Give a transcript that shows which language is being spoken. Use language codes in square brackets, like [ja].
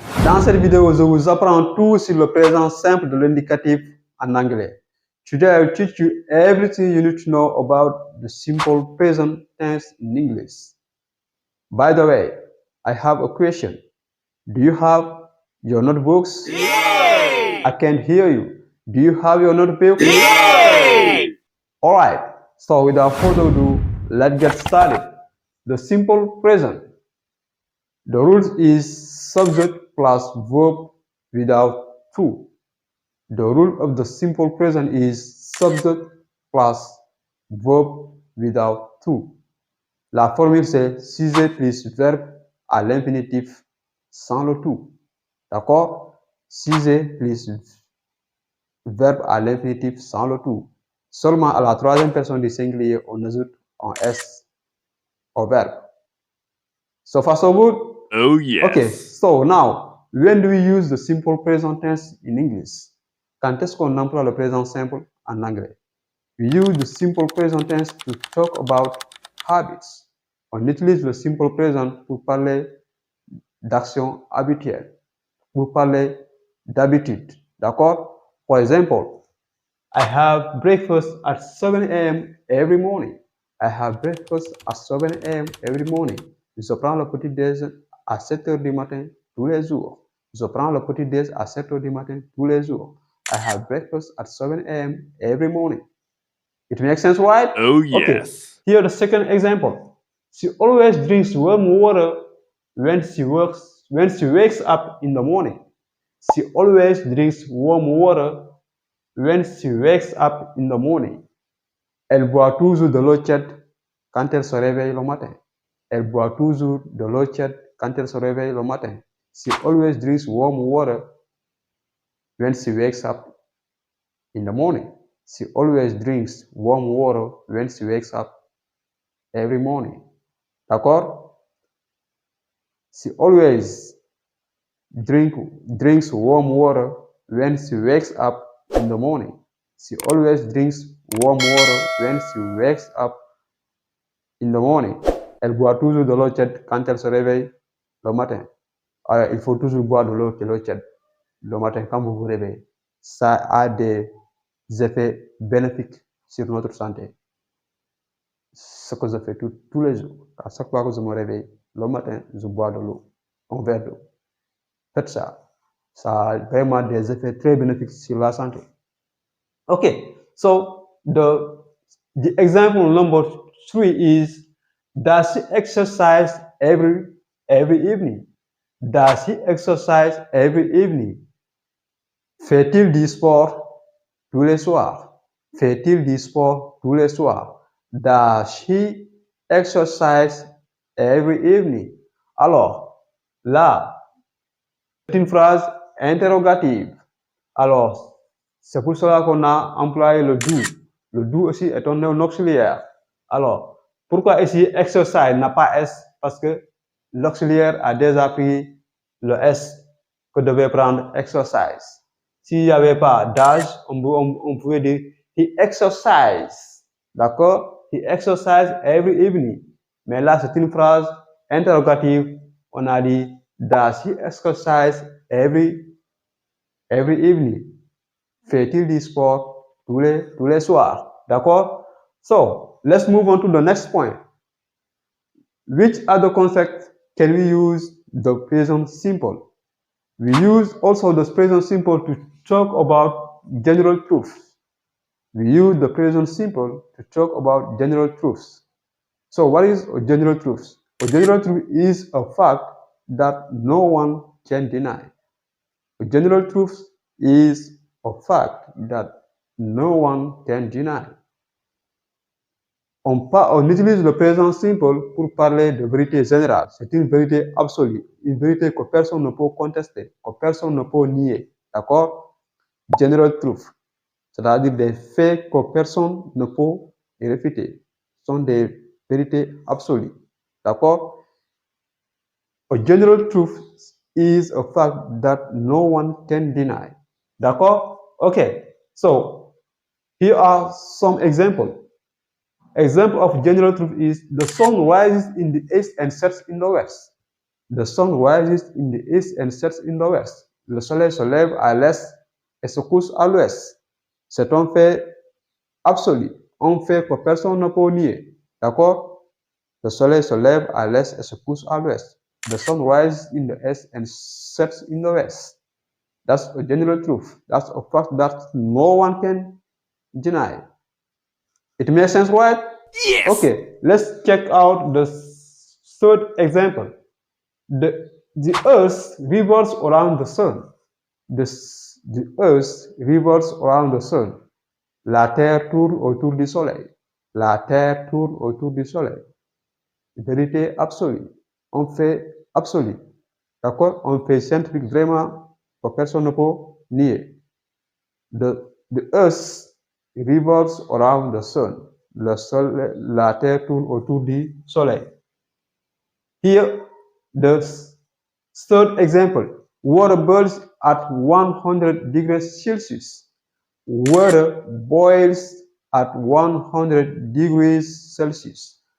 [fr] Dans cette vidéo, je vous apprends tout sur le présent simple de l'indicatif en anglais. [en] Today, I will teach you everything you need to know about the simple present tense in English. By the way, I have a question. Do you have your notebooks? Yay! I can't hear you. Do you have your notebook? Yay! Alright, so without further ado, let's get started. The simple present. The rule is subject plus verb without to. The rule of the simple present is subject plus verb without to. [fr] La formule c'est sujet plus verbe à l'infinitif sans le to. D'accord? Sujet plus verbe à l'infinitif sans le to. Seulement à la troisième personne du singulier, on ajoute un S au verbe. [en] So far so good? Oh yes. Okay, so now, when do we use the simple present tense in English? [fr] Quand est-ce qu'on emploie le présent simple en anglais? [en] We use the simple present tense to talk about habits. [fr] On utilise le simple present pour parler d'action habituelle, pour parler d'habitude. D'accord? [en] For example, I have breakfast at 7 a.m. every morning. I have breakfast at 7 a.m. every morning. [fr] Je prends le petit déj à 7 heures du matin tous les jours. Je prends le petit déj à 7 heures du matin tous les jours. [en] I have breakfast at 7 a.m. every morning. It makes sense, right? Oh yes. Okay. Here the second example. She always drinks warm water when she wakes up in the morning. She always drinks warm water when she wakes up in the morning. [fr] Elle boit toujours de l'eau tiède quand elle se réveille le matin. Elle boit toujours de l'eau tiède quand elle se réveille le matin. [en] She always drinks warm water when she wakes up in the morning. She always drinks warm water when she wakes up every morning. [fr] D'accord? [en] She always drinks warm water when she wakes up in the morning. She always drinks warm water when she wakes up in the morning. [fr] Elle boit toujours de l'eau tiède quand elle se réveille le matin. Alors, il faut toujours boire de l'eau tiède le matin quand vous vous réveillez. Ça a des effets bénéfiques sur notre santé. Ce que je fais tous les jours. À chaque fois que je me réveille le matin, je bois de l'eau, un verre d'eau. Faites ça. Ça a vraiment des effets très bénéfiques sur la santé. [en] Okay, so the example number 3 is, does he exercise every evening? Does he exercise every evening? [fr] Fait-il du sport tous les soirs? Fait-il du sport tous les soirs? [en] Does he exercise every evening? [fr] Alors, là, c'est une phrase interrogative. Alors, c'est pour cela qu'on a employé le do. Le do aussi est un nom auxiliaire. Alors, pourquoi ici exercise n'a pas S? Parce que l'auxiliaire a déjà pris le S que devait prendre exercise. S'il n'y avait pas d'âge, on pouvait dire [en] he exercise. [fr] D'accord? [en] He exercise every evening. [fr] Mais là, c'est une phrase interrogative. On a dit [en] does he exercise every evening? [fr] Fait-il du sport tous les soirs? D'accord? [en] So, let's move on to the next point. Which other concept can we use the present simple? We use also the present simple to talk about general truths. We use the present simple to talk about general truths. So, what is a general truth? A general truth is a fact that no one can deny. A general truth is a fact that no one can deny. [fr] On utilise le présent simple pour parler de vérité générale. C'est une vérité absolue, une vérité que personne ne peut contester, que personne ne peut nier. D'accord? [en] General truth, [fr] c'est-à-dire des faits que personne ne peut réfuter. Ce sont des vérités absolues. D'accord? [en] A general truth is a fact that no one can deny. [fr] D'accord? [en] Okay, so here are some examples. Example of general truth is the sun rises in the east and sets in the west. The sun rises in the east and sets in the west. [fr] Le soleil se lève à l'est et se couche à l'ouest. C'est un fait absolu, un fait que personne ne peut nier. D'accord? Le soleil se lève à l'est et se couche à l'ouest. [en] The sun rises in the east and sets in the west. That's a general truth. That's a fact that no one can deny. It makes sense, right? Yes. Okay, let's check out the third example. The earth revolves around the sun. The earth revolves around the sun. [fr] La terre tourne autour du soleil. La terre tourne autour du soleil. Vérité absolue. On fait absolu. D'accord? On fait scientifique vraiment que personne ne peut nier. [en] The earth revolves around the sun. [fr] La terre tourne autour du soleil. [en] Here, the third example. Water boils at 100 degrees Celsius. Water boils at 100 degrees Celsius.